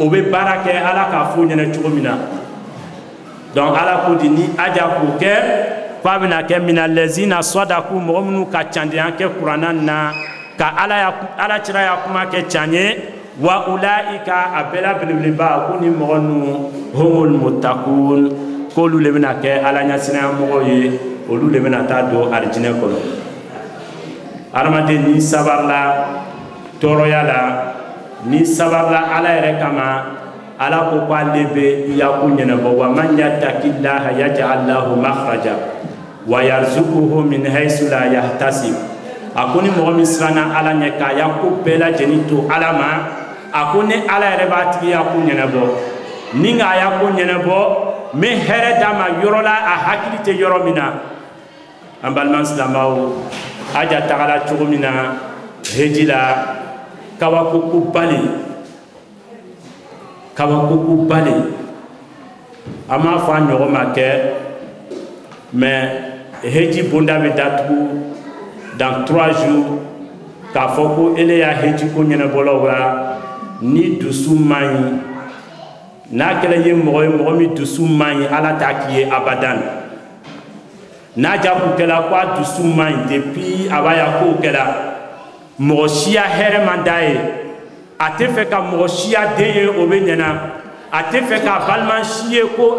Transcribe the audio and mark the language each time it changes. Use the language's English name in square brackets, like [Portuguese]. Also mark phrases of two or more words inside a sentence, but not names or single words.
[Bambara] bɛ baara kɛ ala k'a fɔ ɲɛnɛ cogo min na donc ala ko di ni aja k'o kɛ k'a bɛna kɛ [Arabic] من الذين صدقوا [Bambara] mɔgɔ minnu ka candenya kɛ kuranna na ka ala cira ya kuma kɛ tiɲɛ ye [Arabic] وأولئك [Bambara] a bɛɛ la belebeleba ko ni mɔgɔ ninnu [Arabic] هم المتقون [Bambara] k'olu le bɛna kɛ ala ɲɛsinnaya mɔgɔw ye olu le bɛna taa don arijinɛ kɔnɔ adamaden ni sabarila tɔɔrɔya la ni sabarila ala yɛrɛ kama ala ko k'ale bɛ yako ɲɛnabɔ [Arabic] ومن يتق الله يجعل له مخرجا ويرزقه من حيث لا يحتسب [Bambara] a ko ni mɔgɔ min siranna ala ɲɛ k'a yako bɛɛ lajɛlen to ala ma a ko ni ala yɛrɛ b'a tigi yako ɲɛnabɔ ni k'a yako ɲɛnabɔ n bɛ hɛrɛ d'a ma yɔrɔ la a hakili tɛ yɔrɔ min na an balima silamɛw aja tagala cogo min na heji la kabakoko bali an m'a fɔ a ɲɔgɔn ma kɛ mais heji bonda bɛ datugu [French] dans 3 jours [Bambara] k'a fɔ ko ele y'a heji ko ɲɛnabɔlaw la ni dusu man ɲi n'a kɛra ye mɔgɔ min dusu man ɲi ala t'a k'i ye abadan n'a jabu kɛla ko a dusu man ɲi depuis a b'a ya kow kɛla mɔgɔ siya hɛrɛ man d'a ye a tɛ fɛ ka mɔgɔ siya den ye o bɛ ɲɛna a tɛ fɛ ka balima si ye ko